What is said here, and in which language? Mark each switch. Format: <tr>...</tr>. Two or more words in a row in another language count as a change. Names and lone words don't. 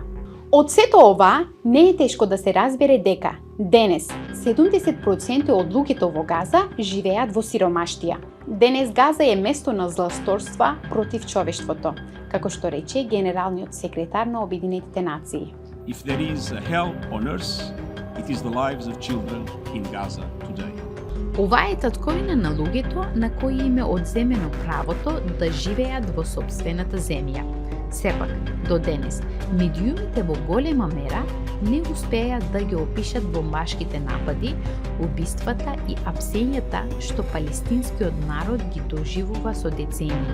<mk>Од сето ова, не е тешко да се разбере дека денес 70% од луѓето во Газа живеат во сиромаштија. Денес Газа е место на злосторства против човештвото, како што рече генералниот секретар на Обединетите нации.</mk> <en>If there is a hell on earth, it is the lives of children in Gaza today.</en> <mk>Ова е татковина на луѓето на кои им е одземено правото да живеат во сопствената земја. Сепак, до денес, медиумите во голема мера не успеа да ги опишат бомбашките напади, убиствата и апсењата што палестинскиот народ ги доживува со децении.</mk>